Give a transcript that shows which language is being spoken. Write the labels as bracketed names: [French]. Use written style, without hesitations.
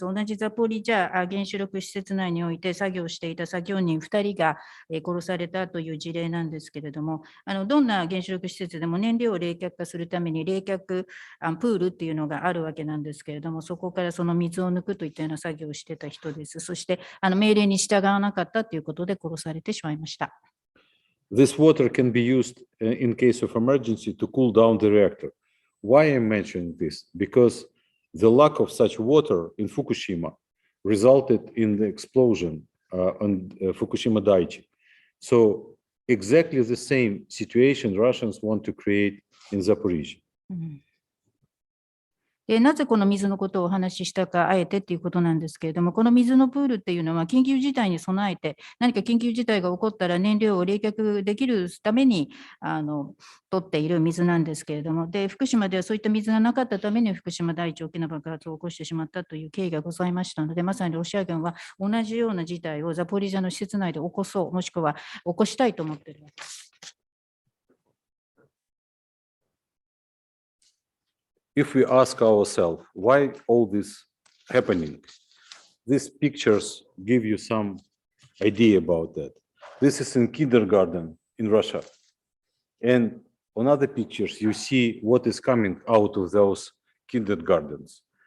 [Japanese] 同じザポリジャ原子力施設内において作業していた作業員2人が殺されたという事例なんですけれども、どんな原子力施設でも燃料を冷却化するために冷却プールっていうのがあるわけなんですけれども、そこからその水を抜くといったような作業をしてた人です。そして命令に従わなかったということで殺されてしまいました。 [English] This water can be used in case of emergency to cool down the reactor. Why I'm mentioning this? Because the lack of such water in Fukushima resulted in the explosion on Fukushima Daiichi. So exactly the same situation Russians want to create in Zaporizhia. [Japanese] なぜこの水のことをお話ししたか、あえてということなんですけれども、この水のプールっていうのは、緊急事態に備えて、何か緊急事態が起こったら燃料を冷却できるために取っている水なんですけれども、で福島ではそういった水がなかったために、福島第一大きな爆発を起こしてしまったという経緯がございましたので、まさにロシア軍は同じような事態をザポリージャの施設内で起こそう、もしくは起こしたいと思っているわけです。 [English] If we ask ourselves why all this happening, these pictures give you some idea about that. This is in kindergarten in Russia. And on other pictures, you see what is coming out of those kindergartens.